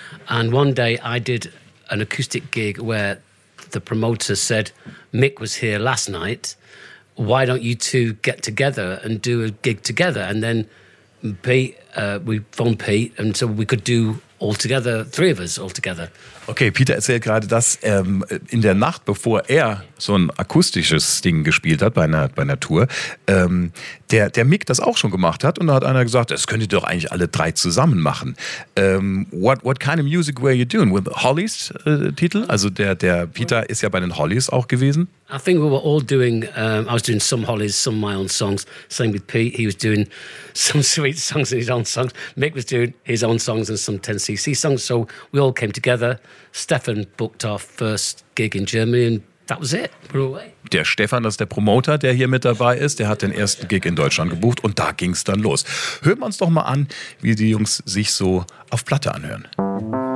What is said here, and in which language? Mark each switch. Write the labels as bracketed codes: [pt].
[en] And one day I did an acoustic gig where the promoter said, Mick was here last night. Why don't you two get together and do a gig together? And then we phoned Pete, and so we could do all together, three of us all together. [de] Okay, Peter erzählt gerade, dass in der Nacht, bevor er so ein akustisches Ding gespielt hat bei einer Tour, der Mick das auch schon gemacht hat. Und da hat einer gesagt, das könnt ihr doch eigentlich alle drei zusammen machen. [en] What kind of music were you doing? With Hollies Titel? [de] Also der Peter ist ja bei den Hollies auch gewesen. [en] I think we were all doing, I was doing some Hollies, some my own songs. Same with Pete, he was doing some Sweet songs and his own songs. Mick was doing his own songs and some 10cc songs. So we all came together. Stefan booked our first gig in Germany and that was it. [de] Der Stefan, das ist der Promoter, der hier mit dabei ist, der hat den ersten Gig in Deutschland gebucht und da ging es dann los. Hören wir uns doch mal an, wie die Jungs sich so auf Platte anhören.